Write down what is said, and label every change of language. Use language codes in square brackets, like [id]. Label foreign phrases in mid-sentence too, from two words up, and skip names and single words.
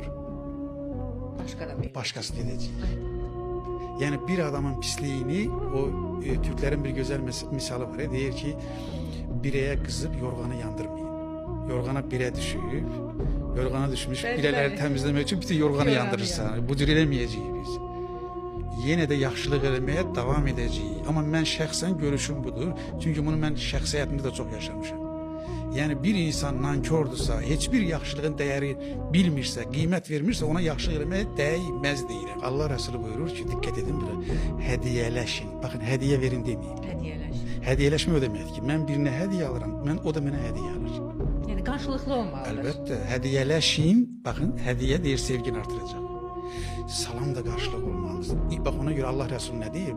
[tr] Başkası edecek. Yani bir adamın pisliğini, o Türklerin bir güzel misalı var. Deyir ki, bireye kızıp yorganı yandırmayın. Yorgana bire düşüp, yorgana düşmüş bireleri temizlemek için bütün yorganı yandırırsan. [az] Bu cür eləməyəcəyik biz. Yenə də yaxşılıq eləməyə davam edəcəyik. Amma mən şəxsən görüşüm budur. Çünkü bunu mən şəxsi həyatımda da çok yaşamışım. Yani bir insan nankordursa, hiçbir yaxşılığın değeri bilmirsə, qiymət vermirsə, ona yaxşılıq eləməyə dəyməz deyirəm. [tr] Allah Resulü buyurur ki, dikkat edin buna, hediyeleşin. Bakın, hediye verin demeyin. [az] Hediyeleşme o deməkdir ki, mən birine hediye alıram, o da mənə hediye alır. [tr] Yani karşılıklı olmalıdır. Elbette, hediyeleşin, bakın hediye deyir, sevgini artıracak. Salam da karşılık olmalıdır. Bak, ona göre Allah Resulü ne deyir?